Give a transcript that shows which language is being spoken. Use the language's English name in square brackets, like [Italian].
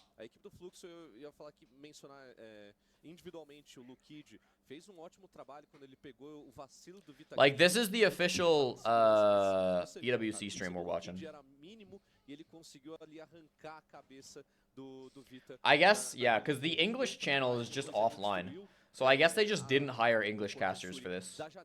[Portuguese] A equipe do Fluxo, eu ia falar que mencionar individualmente o Lukid fez ótimo trabalho quando ele pegou o vacilo do Vita. [English] Like, this is the official EWC stream we're watching. [Portuguese] Era mínimo e ele conseguiu ali arrancar a cabeça do Vita. [English] I guess, yeah, because the English channel is just offline. So I guess they just didn't hire English casters for this.